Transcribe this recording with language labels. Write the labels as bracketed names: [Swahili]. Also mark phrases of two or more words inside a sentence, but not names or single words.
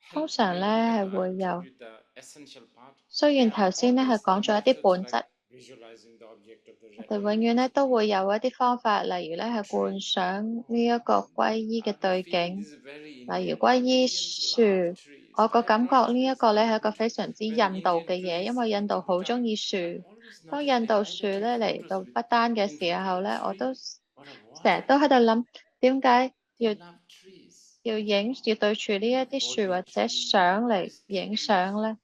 [Cantonese] 通常咧係會有， [English] the essential part. [Cantonese] 雖然頭先咧係講咗一啲本質， [English] Visualizing the object of the [Cantonese] 我哋永遠咧都會有一啲方法，例如咧係觀想呢一個皈依嘅對境，例如皈依樹。我個感覺呢一個咧係一個非常之印度嘅嘢，因為印度好鍾意樹。當印度樹咧嚟到不丹嘅時候咧，我都成日都喺度諗，點解要對住呢一啲樹或者相嚟影相咧？